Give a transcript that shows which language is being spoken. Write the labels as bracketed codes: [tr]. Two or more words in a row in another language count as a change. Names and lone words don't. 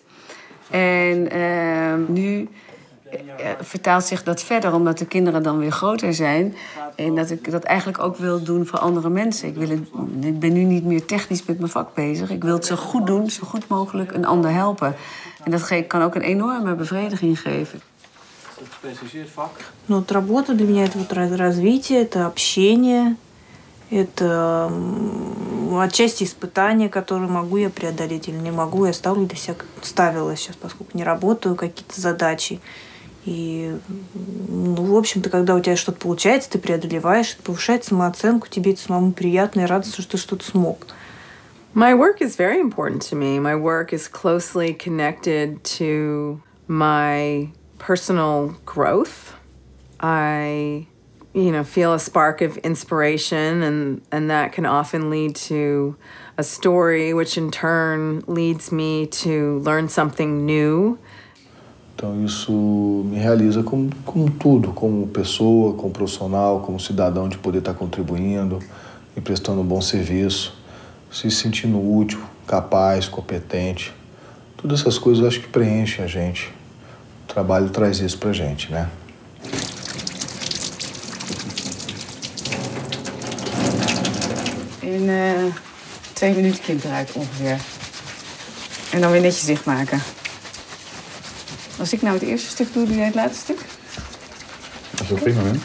[nl] En nu vertaalt zich dat verder, omdat de kinderen dan weer groter zijn. En dat ik dat eigenlijk ook wil doen voor andere mensen. Ik ben nu niet meer technisch met mijn vak bezig. Ik wil het zo goed doen, zo goed mogelijk een ander helpen. En dat kan ook een enorme bevrediging geven. [ru] Ну, вот работа для меня это вот развитие, это общение, это отчасти испытания, которые могу я преодолеть или не могу. Я ставила сейчас, поскольку не работаю, какие-то задачи. И, ну, в общем-то, когда у тебя что-то получается, ты преодолеваешь, это повышает самооценку, тебе это самому приятно и радостно, что ты что-то смог. [en] My work is very important to me. My work is closely connected to my personal growth. I, feel a spark of inspiration, and that can often lead to a story, which in turn leads me to learn something new. [pt] Então isso me realiza como tudo, como pessoa, como profissional, como cidadão, de poder estar contribuindo e prestando um bom serviço, se sentindo útil, capaz, competente. Todas essas coisas eu acho que preenchem a gente. O trabalho traz isso pra gente, né? [nl] In 2 minuten kippenruik ongeveer. En dan weer netjes dichtmaken. Als ik nou het eerste stuk doe, doe jij het laatste stuk? Dat is ook prima, hè?